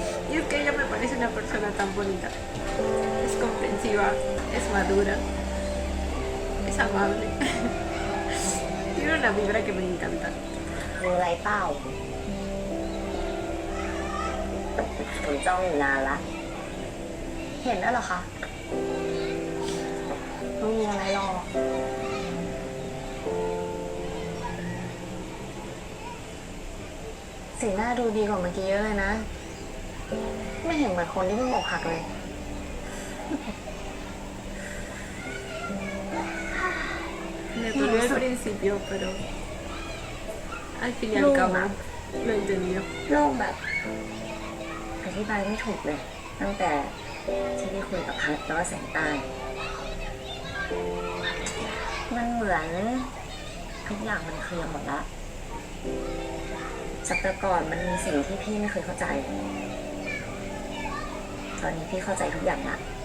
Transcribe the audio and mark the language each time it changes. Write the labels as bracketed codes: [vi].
[es] Y es que ella me parece una persona tan bonita. Es comprensiva, es madura, es amable. Tiene una vibra que me encanta. [th] รู้อะไรเปล่าผมจ้องอยู่นานละ เห็นแล้วเหรอคะไม่มีอะไรหรอกสีหน้าดูดีกว่าเมื่อกี้เยอะเลยนะ ไม่เห็นเหมือนคนที่เพิ่งอกหักเลย [es] Me dolió al principio, pero al fin y al cabo lo entendió. [th] โล่งแบบอธิบายไม่ถูกเลย ตั้งแต่ที่ได้คุยกับพัดแล้วก็แสงใต้ มันเหมือนทุกอย่างมันเคลียร์หมดละจากแต่ก่อนมันมีสิ่งที่พี่ไม่เคยเข้าใจ ตอนนี้พี่เข้าใจทุกอย่างละ